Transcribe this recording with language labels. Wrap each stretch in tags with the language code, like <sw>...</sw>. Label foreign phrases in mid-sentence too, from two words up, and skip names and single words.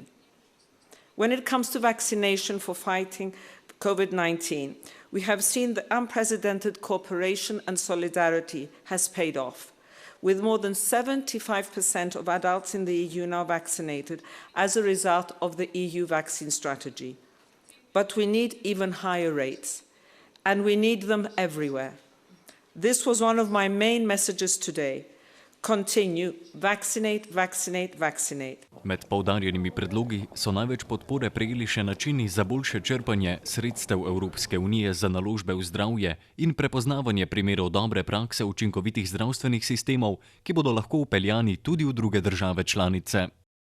<en>When it comes to vaccination for fighting COVID-19, we have seen that unprecedented cooperation and solidarity has paid off, with more than 75% of adults in the EU now vaccinated as a result of the EU vaccine strategy. But we need even higher rates, and we need them everywhere. This was one of my main messages today. Continue, vaccinate, vaccinate, vaccinate.</en> <sl>Med poudarjenimi predlogi so največ podpore prejeli še načini za boljše črpanje sredstev Evropske unije za naložbe v zdravje in prepoznavanje primerov dobre prakse učinkovitih zdravstvenih sistemov, ki bodo lahko vpeljani tudi v druge države članice.</sl>